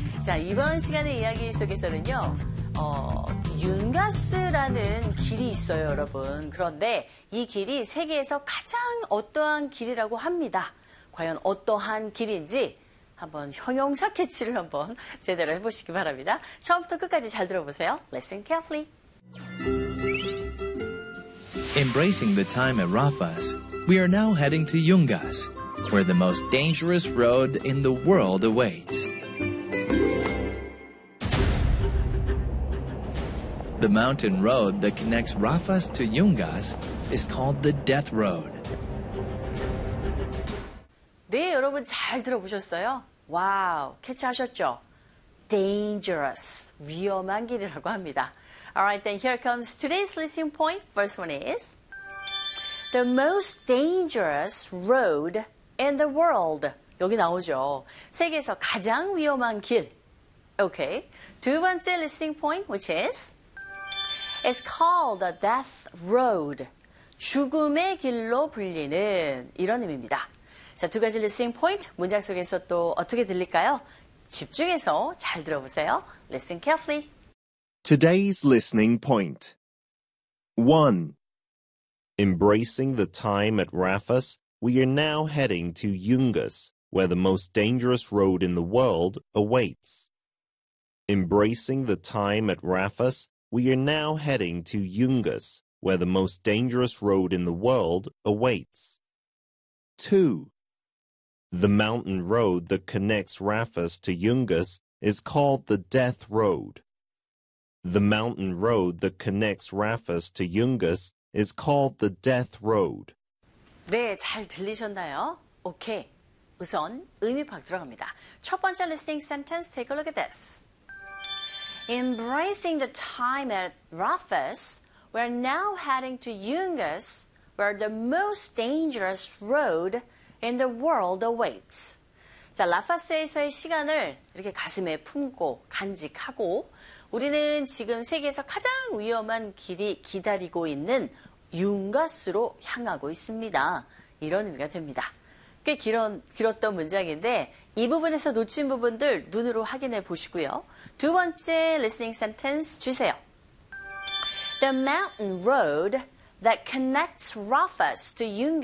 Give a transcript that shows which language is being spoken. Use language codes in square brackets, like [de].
[ko] 자, 이번 시간의 이야기 속에서는요. 윤가스라는 길이 있어요, 여러분. 그런데 이 길이 세계에서 가장 어떠한 길이라고 합니다. 과연 어떠한 길인지 한번 형용사 캐치를 한번 제대로 해보시기 바랍니다. 처음부터 끝까지 잘 들어보세요. [en] Listen carefully. Embracing the time at Rafa's, we are now heading to Yungas, where the most dangerous road in the world awaits. The mountain road that connects Rafa's to Yungas is called the Death Road. [ko] 네, 여러분 잘 들어보셨어요? 와우, 캐치하셨죠? Dangerous, 위험한 길이라고 합니다. [en] Alright, then here comes today's listening point. First one is the most dangerous road in the world. [ko] 여기 나오죠. 세계에서 가장 위험한 길. [en] Okay. [ko] 두 번째 [en] listening point, which is it's called the death road. [ko] 죽음의 길로 불리는 이런 의미입니다. 자, 두 가지 listening point 문장 속에서 또 어떻게 들릴까요? 집중해서 잘 들어보세요. [en] Listen carefully. Today's listening point. 1. Embracing the time at Rafa's, we are now heading to Yungas, where the most dangerous road in the world awaits. Embracing the time at Rafa's, we are now heading to Yungas, where the most dangerous road in the world awaits. 2. The mountain road that connects Rafa's to Yungas is called the Death Road. The mountain road that connects Rafa's to Yungas is called the Death Road. [ko] 네, 잘 들리셨나요? 오케이, 우선 의미 파악 들어갑니다. 첫 번째 [en] listening sentence, take a look at this. Embracing the time at Rafa's, we're now heading to Yungas, where the most dangerous road in the world awaits. [ko] 자, 라파스에서의 시간을 이렇게 가슴에 품고 간직하고 우리는 지금 세계에서 가장 위험한 길이 기다리고 있는 융가스로 향하고 있습니다. 이런 의미가 됩니다. 꽤 길었던 문장인데 이 부분에서 놓친 부분들 눈으로 확인해 보시고요. 두 번째 listening sentence 주세요. [en] The mountain road that connects Rafa's to Yungas.